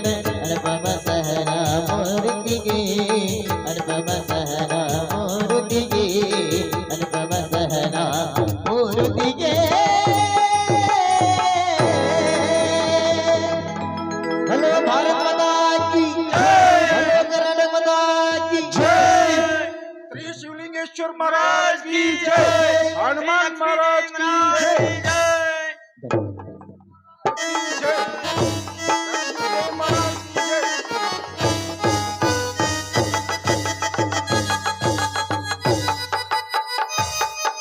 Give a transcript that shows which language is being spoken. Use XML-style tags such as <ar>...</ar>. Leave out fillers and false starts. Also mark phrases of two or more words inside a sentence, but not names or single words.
<kn>ಅನುಪಮ ಸಹನ ಮೂರುತಿಗೆ, ಅನುಪಮ ಸಹನ ಮೂರುತಿಗೆ, ಅನುಪಮ ಸಹನ ಮೂರುತಿಗೆ.</kn> <hi>हलो भारत माता की जय, हलो कर्नाटक माता की जय. शिवलिंगेश्वर महाराज की जय, हनुमान महाराज की जय, जय, लक्ष्मीदेवी महाराज की जय।</hi>